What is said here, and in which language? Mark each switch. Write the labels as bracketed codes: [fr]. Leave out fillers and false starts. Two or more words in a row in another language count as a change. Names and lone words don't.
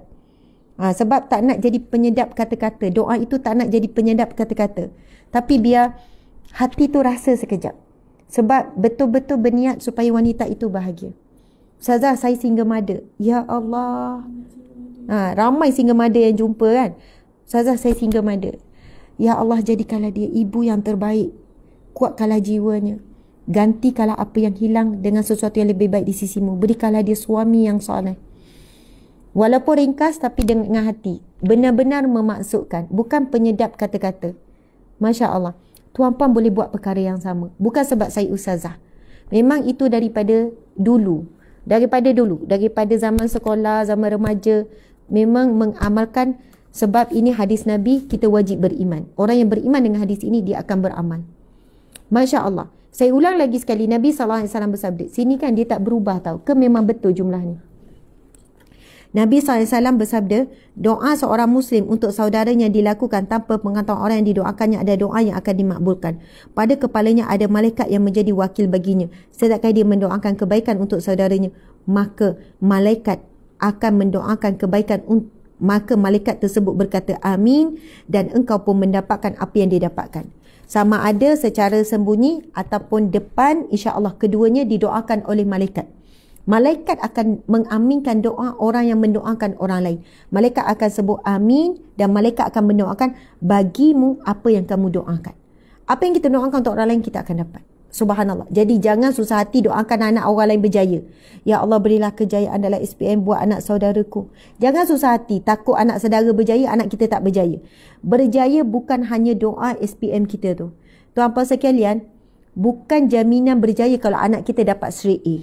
[ms] Sebab tak nak jadi penyedap kata-kata. Doa itu tak nak jadi penyedap kata-kata. Tapi biar hati tu rasa sekejap. Sebab betul-betul berniat supaya wanita itu bahagia. Ustazah, saya [en] single mother. [ar] Ya Allah. [ms] Ramai [en] single mother [ms] yang jumpa kan. Ustazah, saya [en] single mother. [ar] Ya Allah, [ms] jadikanlah dia ibu yang terbaik. kuatkanlah jiwanya, gantikanlah apa yang hilang dengan sesuatu yang lebih baik di sisimu, berikanlah dia suami yang soleh. Walaupun ringkas tapi dengan hati, benar-benar memaksudkan, bukan penyedap kata-kata. [ar] Masya Allah, [ms] tuan-puan boleh buat perkara yang sama, bukan sebab saya ustazah. Memang itu daripada dulu, daripada zaman sekolah, zaman remaja, memang mengamalkan. Sebab ini hadis Nabi, kita wajib beriman. Orang yang beriman dengan hadis ini, dia akan beramal. [ar] Masya Allah. [ms] Saya ulang lagi sekali, Nabi SAW bersabda, sini kan dia tak berubah tau, ke memang betul jumlah ni? Nabi SAW bersabda, doa seorang Muslim untuk saudaranya dilakukan tanpa pengetahuan orang yang didoakannya, ada doa yang akan dimakbulkan. Pada kepalanya ada malaikat yang menjadi wakil baginya. Sedangkan dia mendoakan kebaikan untuk saudaranya, maka malaikat akan mendoakan kebaikan maka malaikat tersebut berkata amin, dan engkau pun mendapatkan apa yang dia dapatkan. Sama ada secara sembunyi ataupun depan, insya-Allah keduanya didoakan oleh malaikat. Malaikat akan mengaminkan doa orang yang mendoakan orang lain. Malaikat akan sebut amin, dan malaikat akan mendoakan bagimu apa yang kamu doakan. Apa yang kita doakan untuk orang lain, kita akan dapat. Subhanallah. Jadi jangan susah hati doakan anak orang lain berjaya. [ar] Ya Allah, [ms] berilah kejayaan dalam SPM buat anak saudaraku. Jangan susah hati, takut anak saudara berjaya, anak kita tak berjaya. Berjaya bukan hanya doa SPM kita tu. Tuan-puan sekalian, bukan jaminan berjaya kalau anak kita dapat [en] straight A.